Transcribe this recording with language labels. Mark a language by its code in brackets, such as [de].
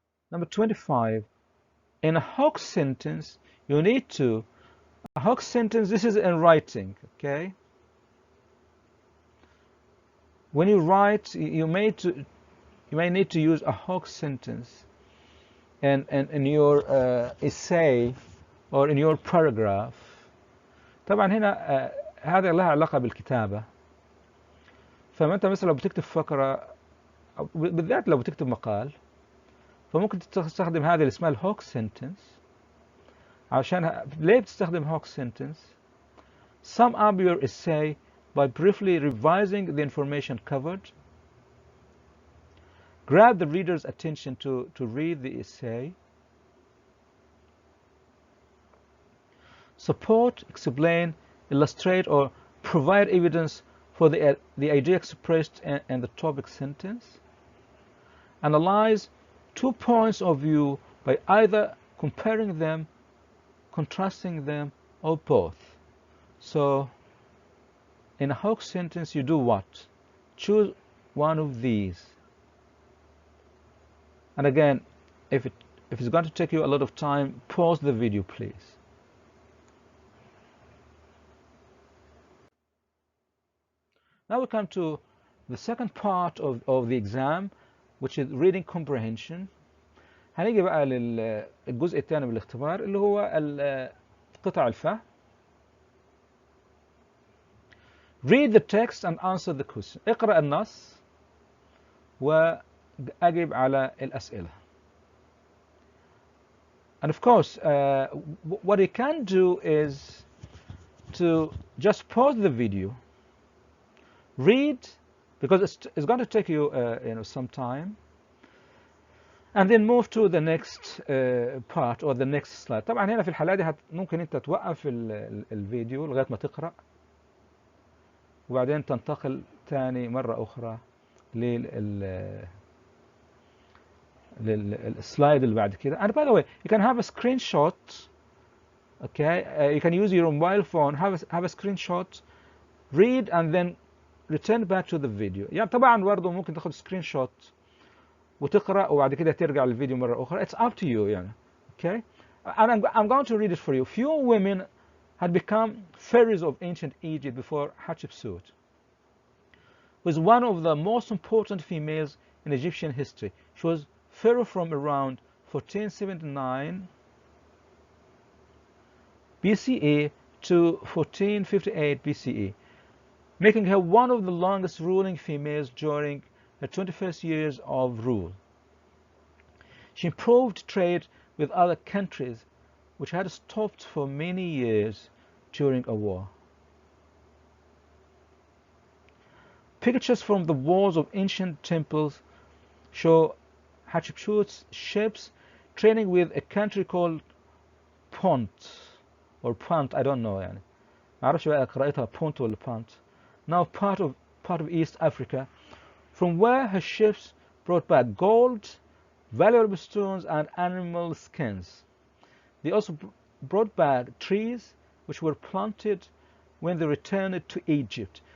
[en] Number 25. In a Hawk sentence, you need to, a Hawk sentence, this is in writing, okay? When you write, you may need to use a Hawk sentence in your essay or in your paragraph. [ar] طبعا هنا هذا لها علاقة بالكتابة. فما انت مثلا لو بتكتب فقرة بالذات لو بتكتب مقال فممكن تستخدم هذه اللي اسمها الهوك سنتنس. عشان ليه بتستخدم هوك سنتنس؟ [en] Sum up your essay by briefly revising the information covered. Grab the reader's attention to read the essay. Support, explain, illustrate, or provide evidence for the idea expressed in the topic sentence. Analyze 2 points of view by either comparing them, contrasting them, or both. So, in a Hawk sentence, you do what? Choose one of these. And again, if it's going to take you a lot of time, pause the video, please. Now we come to the second part of the exam, which is reading comprehension. [ar] هنيجي بقى للجزء الثاني من الاختبار اللي هو قطع الفهم. [en] Read the text and answer the question. [ar] اقرأ النص وأجب على الأسئلة. [en] And of course, what you can do is to just pause the video, read, because it's going to take you some time, and then move to the next part or the next slide. [ar] طبعا هنا في الحالة دي ممكن انت توقف الفيديو لغاية ما تقرأ وبعدين تنتقل تاني مرة أخرى للسلايد اللي بعد كده. [en] And by the way, you can have a screenshot. Okay, you can use your mobile phone, have a screenshot, read and then return back to the video. [ar] يعني طبعا برضه ممكن تاخد سكرين شوت وتقرأ وبعد كده ترجع للفيديو مرة أخرى. [en] It's up to you يعني. Okay, and I'm going to read it for you. Few women had become pharaohs of ancient Egypt before Hatshepsut, was one of the most important females in Egyptian history. She was pharaoh from around 1479 BCE to 1458 BCE, making her one of the longest ruling females during her 21st years of rule. She improved trade with other countries which had stopped for many years during a war. Pictures from the walls of ancient temples show Hatshepsut's ships trading with a country called Punt, or Punt, I don't know يعني. [ar] ما أعرفش بقى قراءتها Punt ولا Punt. [en] Now part of East Africa, from where her ships brought back gold, valuable stones, and animal skins. They also brought back trees which were planted when they returned to Egypt.